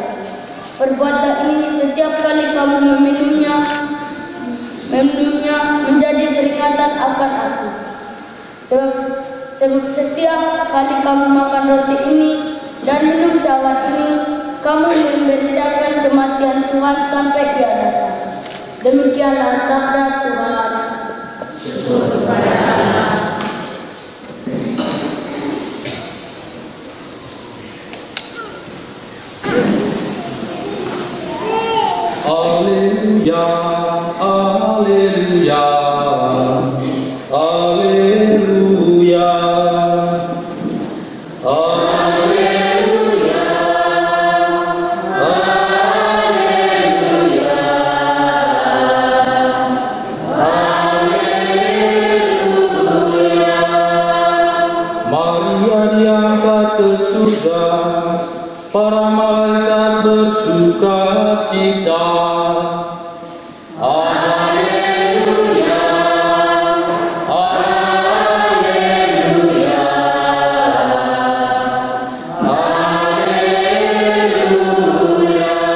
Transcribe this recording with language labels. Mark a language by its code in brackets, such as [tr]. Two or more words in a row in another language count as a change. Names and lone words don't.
[id] Perbuatan ini setiap kali kamu meminumnya menjadi peringatan akan aku. Sebab setiap kali kamu makan roti ini dan minum cawan ini, kamu memberitakan kematian Tuhan sampai Ia datang." Demikianlah sabda Tuhan. Alleluia, alleluia, alleluia, alleluia, alleluia, alleluia. Maria diangkat ke surga, para malaikat bersuka cita. Alleluia, alleluia, alleluia.